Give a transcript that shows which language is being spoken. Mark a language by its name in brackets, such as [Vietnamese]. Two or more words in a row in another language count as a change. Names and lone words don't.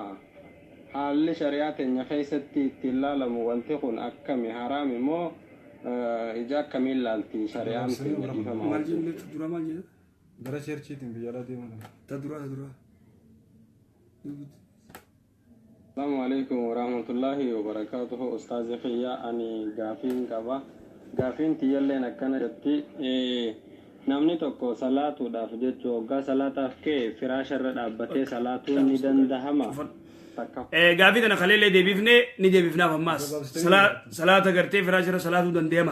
[Oromo] Haalli shari'aa teenya keessatti itti ilaalamu wanti kun akkami haraami moo ija akkamiin ilaalti shari'aan teenya dhiifama. Gara cheerchiitiin biyya alaa deemuun. [Arabic] السلام عليكم ورحمة الله وبركاته. [Oromo] Ustaazi Khiyyaa ani gaafiin qaba. Gaafiin tiyyalleen akkana jetti namni tokko salaatuudhaaf jechuun waggaa salaataaf ka'e firaasharra dhaabbatee salaatuun ni dandahama. Gaafii tana kaleellee deebifnee ni deebifnaaf ammaas salaata gartee firaasharra salaatuu danda'ama.